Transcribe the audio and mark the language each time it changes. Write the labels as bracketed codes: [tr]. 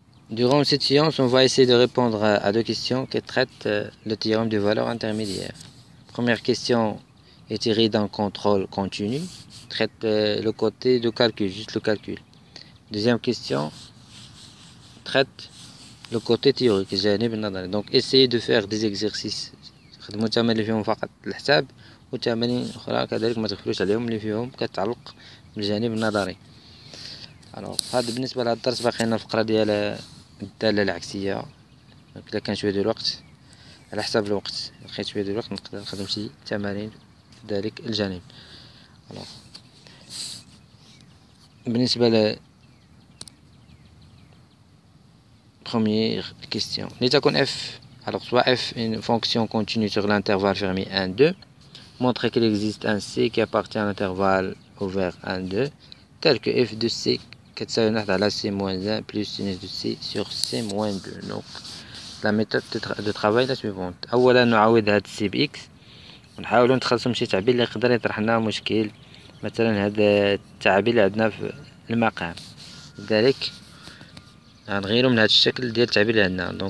[fr] Durant cette séance, on va essayer de répondre à deux questions qui traitent le théorème de valeur intermédiaire. Première question est tirée d'un contrôle continu, traite le côté de calcul, juste le calcul. Deuxième question traite le côté théorique, [ar] الجانب النظري. [fr] Donc essayez de faire des exercices. [ar] خدموا التمارين اللي فيهم فقط الحساب وتمارين أخرى كذلك ما تغفلوش عليهم اللي فيهم كتعلق بالجانب النظري. هذا بالنسبة لهذا الدرس. باقي لنا الفقرة ديال الدالة العكسية. إلا كان شوية ديال الوقت على حسب الوقت، لقيت شوية ديال الوقت نقدر نخدم شي تمارين في ذلك الجانب. بالنسبة ل [fr] première question. [ar] لتكن [fr] f, alors soit f une fonction continue sur l'intervalle fermé 1, 2, montrer qu'il existe un c qui appartient à l'intervalle ouvert 1, 2, tel que f de c [ar] كتساوي 1 على [fr] c moins 1 plus sinus de c sur c moins 2. Donc la méthode de travail la suivante. [ar] أولا نعوض هاد c ب x ونحاولوا نتخلصوا من شي تعبير اللي يقدر يطرح لنا مشكل. مثلا هذا التعبير اللي عندنا في المقام، لذلك غنغيرو من هذا الشكل ديال التعبير اللي عندنا.